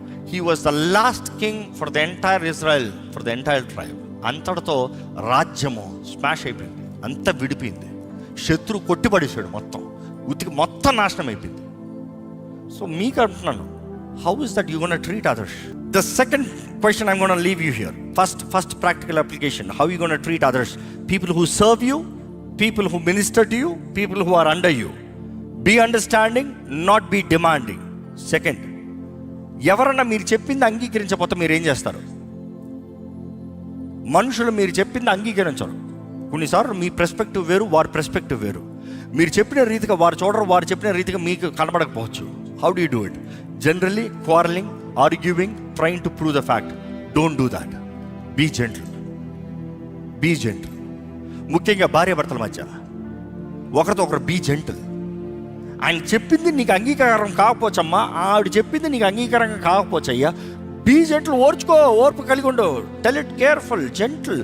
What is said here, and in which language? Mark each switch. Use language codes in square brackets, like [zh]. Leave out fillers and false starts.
[en] He was the last king for the entire Israel, for the entire tribe. [te] అంతటితో రాజ్యము smash అయిపోయింది, అంతా విడిపోయింది. శత్రువు కొట్టిపడేశాడు, మొత్తం నాశనం అయిపోయింది. [en] so [te] మీకు అంటున్నాను, [en] How is that you gonna treat others? The second question I'm going to leave you here. First practical application. How are you going to treat others? People who serve you, people who minister to you, people who are under you. Be understanding, not be demanding. [te] Second, ఎవరన్నా మీరు చెప్పింది అంగీకరించకపోతే మీరు ఏం చేస్తారు? మనుషులు మీరు చెప్పింది అంగీకరించరు. కొన్నిసార్లు మీ పర్స్పెక్టివ్ వేరు, వారి పర్స్పెక్టివ్ వేరు. మీరు చెప్పిన రీతిగా వారు చూడరు, వారు చెప్పిన రీతిగా మీకు కనబడకపోవచ్చు. [en] How do you do it? Generally quarreling, arguing, trying to prove the fact. Don't do that. Be gentle. Be gentle. [te] ముఖ్యంగా భార్య భర్తల మధ్య ఒకరితో ఒకరు [en] Be gentle. [te] ఆయన చెప్పింది నీకు అంగీకారం కాకపోవచ్చమ్మా, ఆవిడ చెప్పింది నీకు అంగీకారంగా కాకపోవచ్చయ్యా. [en] be gentle, [te] ఓర్పు కలిగి ఉండు. [en] Tell it careful, gentle.